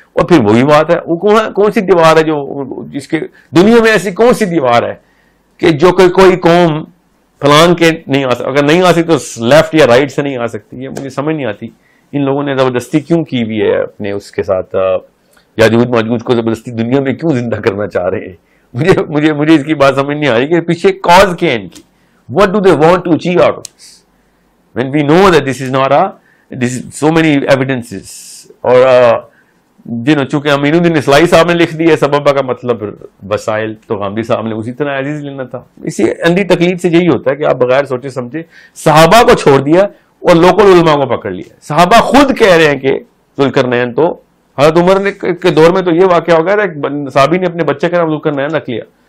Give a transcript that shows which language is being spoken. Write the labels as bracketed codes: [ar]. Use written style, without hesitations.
[ur] اور پھر وہی بات ہے، وہ کون سی دیوار ہے جو جس کے دنیا میں ایسی کون سی دیوار ہے کہ جو کہ کوئی قوم پلان کے نہیں آ سکتی؟ اگر نہیں آ سکتی تو لیفٹ یا رائٹ سے نہیں آ سکتی. یہ مجھے سمجھ نہیں آتی ان لوگوں نے زبردستی کیوں کی ہوئی ہے اپنے اس کے ساتھ. یاجوج ماجوج کو زبردستی دنیا میں کیوں زندہ کرنا چاہ رہے ہیں؟ مجھے اس کی بات سمجھ نہیں آ رہی کہ پیچھے کاز کیا ہے ان کی. [en] What do they want to achieve out of this? when we know that this is so many evidences. [ur] اور چونکہ امین الدین اصلاحی صاحب نے لکھ دی ہے سببہ کا مطلب وسائل، تو غامدی صاحب نے اسی طرح عزیز لینا تھا. اسی اندھی تقلید سے یہی ہوتا ہے کہ آپ بغیر سوچے سمجھے صحابہ کو چھوڑ دیا اور لوکل علماء کو پکڑ لیا. صحابہ خود کہہ رہے ہیں کہ ذوالقرنین، تو حضرت عمر کے دور میں تو یہ واقعہ ہو گیا تھا، صحابی نے اپنے بچے کا نام ذوالقرنین رکھ لیا.